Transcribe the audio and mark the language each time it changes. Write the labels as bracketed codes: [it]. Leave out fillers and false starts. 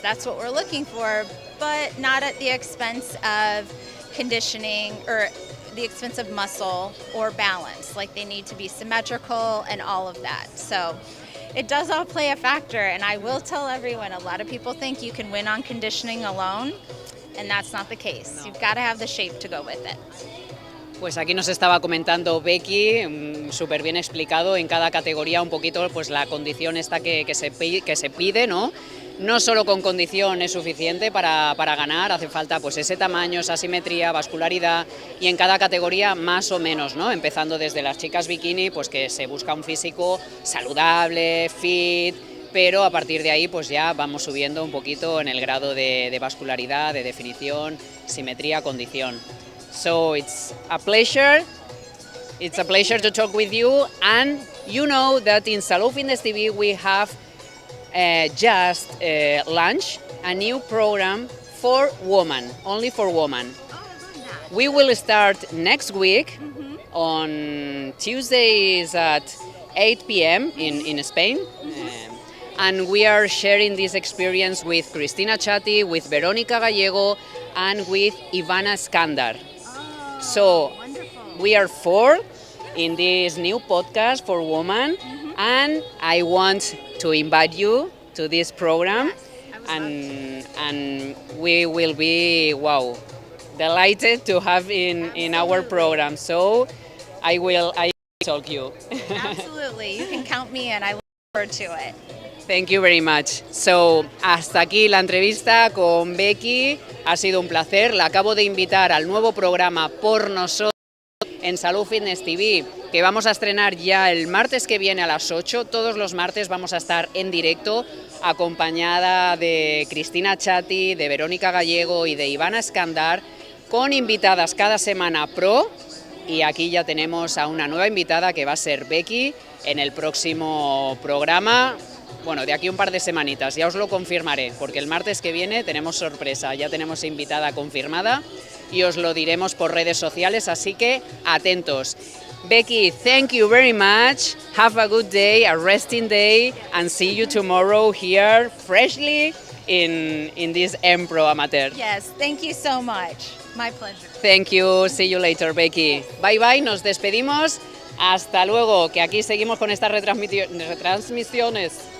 [en] That's what we're looking for, but not at the expense of conditioning or the expense of muscle or balance. Like, they need to be symmetrical and all of that. So it does all play a factor, and I will tell everyone, a lot of people think you can win on conditioning alone, and that's not the case. You've got to have the shape to go with it. [es] Pues aquí nos estaba comentando Becky, súper bien explicado en cada categoría un poquito pues la condición esta que se pide, ¿no? No solo con condición es suficiente para ganar, hace falta pues ese tamaño, esa simetría, vascularidad y en cada categoría más o menos, ¿no? Empezando desde las chicas bikini, pues que se busca un físico saludable, fit, pero a partir de ahí pues ya vamos subiendo un poquito en el grado de vascularidad, de definición, simetría, condición. [en] So it's a pleasure to talk with you, and you know that in Salud Fitness TV we have just launched a new program for women, only for women. Oh, I love that. We will start next week on Tuesdays at 8 p.m. in Spain. And we are sharing this experience with Cristina Chatti, with Verónica Gallego, and with Ivana Skandar. Oh, So wonderful. we are 4 in this new podcast for women, and I want to invite you to this program, I would and we will be delighted to have in our program. So I will talk you. Absolutely. You can count me in. I look forward to it. Thank you very much. [es] So, hasta aquí la entrevista con Becky. Ha sido un placer. La acabo de invitar al nuevo programa Por Nosotros en Salud Fitness TV, que vamos a estrenar ya el martes que viene a las 8. Todos los martes vamos a estar en directo, acompañada de Cristina Chatti, de Verónica Gallego y de Ivana Skandar, con invitadas cada semana pro. Y aquí ya tenemos a una nueva invitada que va a ser Becky en el próximo programa. Bueno, de aquí un par de semanitas, ya os lo confirmaré, porque el martes que viene tenemos sorpresa, ya tenemos invitada confirmada y os lo diremos por redes sociales, así que atentos. [en] Becky, thank you very much. Have a good day, a resting day, and see you tomorrow here freshly in this EMPRO Amateur. Yes, thank you so much. My pleasure. Thank you, see you later, Becky. Bye bye, [es] nos despedimos. Hasta luego, que aquí seguimos con estas retransmisiones.